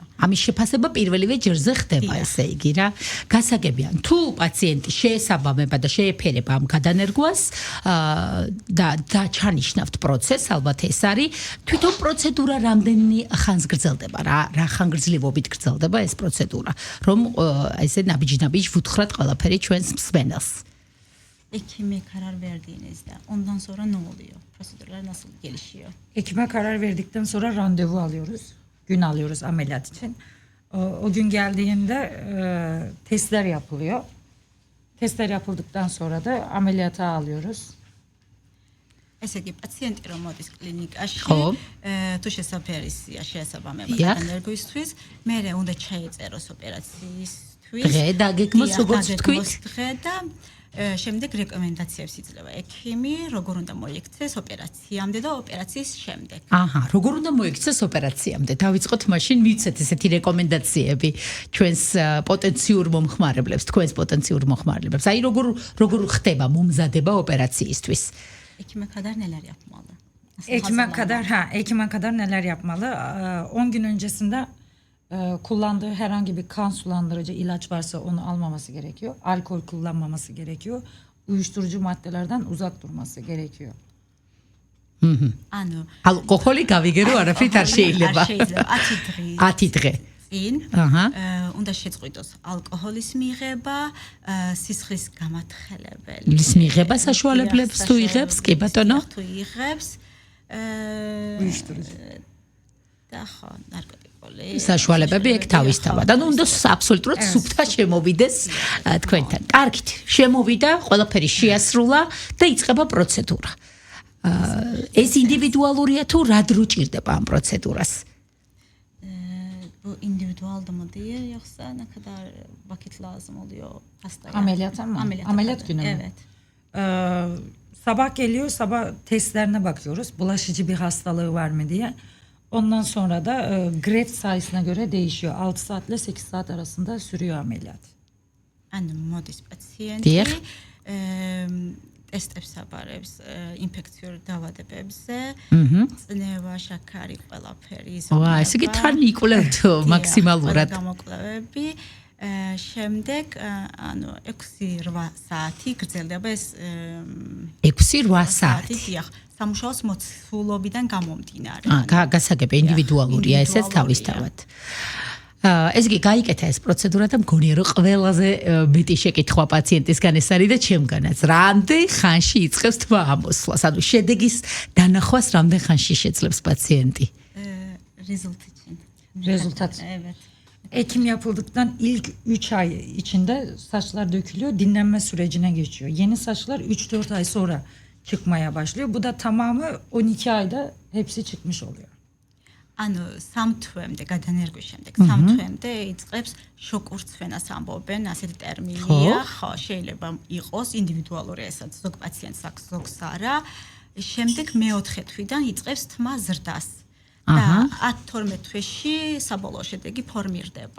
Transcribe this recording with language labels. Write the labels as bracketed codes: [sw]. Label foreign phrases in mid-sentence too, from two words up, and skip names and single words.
[ka] ამის შეფასება პირველივე ჯერზე ხდება, ესე იგი რა. გასაგებია, თუ პაციენტი შეესაბამება და შეეფერება ამ გადანერგვას და ჩანიშნავთ პროცესს, ალბათ ეს არის, თვითონ პროცედურა რამდენი ხანს გრძელდება, რა ხანგრძლივობით გრძელდება ეს პროცედურა, რომ ესე ნაბიჯ-ნაბიჯ ვუთხრათ ყველაფერი ჩვენს მსმენელს. [tr] Ekime karar verdiğinizde ondan sonra ne oluyor? Prosedürler nasıl gelişiyor? Ekime karar verdikten sonra randevu alıyoruz. Gün alıyoruz ameliyat için. O gün geldiğinde testler yapılıyor. Testler yapıldıktan sonra da ameliyata alıyoruz. [ka] ესე იგი პაციენტი რომ მოდის კლინიკაში, თუ შესაფერისია შეესაბამება გადანერგვისთვის, მერე უნდა ჩაიწეროს ოპერაციისთვის. დღე დაგეგმოს როგორც თქვით. დღე და შემდეგ რეკომენდაციებს იძლევა ექიმი, როგორ უნდა მოიქცეს ოპერაციამდე და ოპერაციის შემდეგ. აჰა, როგორ უნდა მოიქცეს ოპერაციამდე? დავიწყოთ მაშინ მიცეთ ესეთი რეკომენდაციები ჩვენს პოტენციურ მომხმარებლებს, თქვენს პოტენციურ მომხმარებლებს. აი როგორ ხდება მომზადება ოპერაციისთვის? [tr] Ekime kadar neler yapmalı? Ekime kadar neler yapmalı? 10 gün öncesinde kullandığı herhangi bir kan sulandırıcı ilaç varsa onu almaması gerekiyor. Alkol kullanmaması gerekiyor. Uyuşturucu maddelerden uzak durması gerekiyor. [ka] ანუ ალკოჰოლი გავიგე რომ არაფრით არ შეიძლება. 10 დღე. წინ აჰა. უნდა შეწყვიტოს ალკოჰოლის მიღება, სისხლის გამათხელებელი. ის მიღება საშუალებლებს თუ იღებს, კი ბატონო? თუ იღებს და ხო, ნარკოტიკული საშუალებები ეგ თავისთავად. ანუ უნდა აბსოლუტურად სუფთა შემოვიდეს თქვენთან. კარგით, შემოვიდა, ყველაფერი შეასრულა და იწყება პროცედურა. ეს ინდივიდუალურია თუ რა დრო ჭირდება ამ პროცედურას? [tr] Bu individual da mı diye yoksa ne kadar vakit lazım oluyor hastaya? Ameliyata mı? Ameliyat günü mü? Evet. Sabah geliyor, sabah testlerine bakıyoruz. Bulaşıcı bir hastalığı var mı diye. Ondan sonra da grade sayısına göre değişiyor. 6 saat ile 8 saat arasında sürüyor ameliyat. [ka] ანუ მოდის პაციენტი დიახ. ტესტებს აბარებს ინფექციური დაავადებებზე, წნევა, შაქარი, ყველაფერი ვა, ესე იგი თან იკვლევთ მაქსიმალურად. გამოკვლევები შემდეგ ანუ 6-8 საათი გრძელდება ეს 6-8 საათი. დიახ, სამუშაოს მოცულობიდან გამომდინარე. გასაგები ინდივიდუალურია ესეც თავისთავად. ეს იგი გაიკეთა ეს პროცედურა და მგონია რომ ყველაზე მეტი შეკითხვა პაციენტისგან ეს არის და ჩემგანაც. რამდენ ხანში იწყებს თმა ამოსვლას? ანუ შედეგის დანახვას რამდენ ხანში შეძლებს პაციენტი? [tr] Rezult için. Rezultat. Evet. Ekim yapıldıktan ilk 3 ay içinde saçlar dökülüyor, dinlenme sürecine geçiyor. Yeni saçlar 3-4 ay sonra çıkmaya başlıyor. Bu da tamamı 12 ayda hepsi çıkmış oluyor. [ka] ანუ სამ თვემდე გადანერგვის შემდეგ სამ თვემდე იწყებს შოკურ ცვენას ამბობენ, ასეთი ტერმინია, ხო, შეიძლება იყოს ინდივიდუალური, ესაც ზოგ პაციენტს აქვს, ზოგს არა. შემდეგ მეოთხე თვიდან იწყებს თმა ზრდას. და 10-12 თვეში საბოლოო შედეგი ფორმირდება.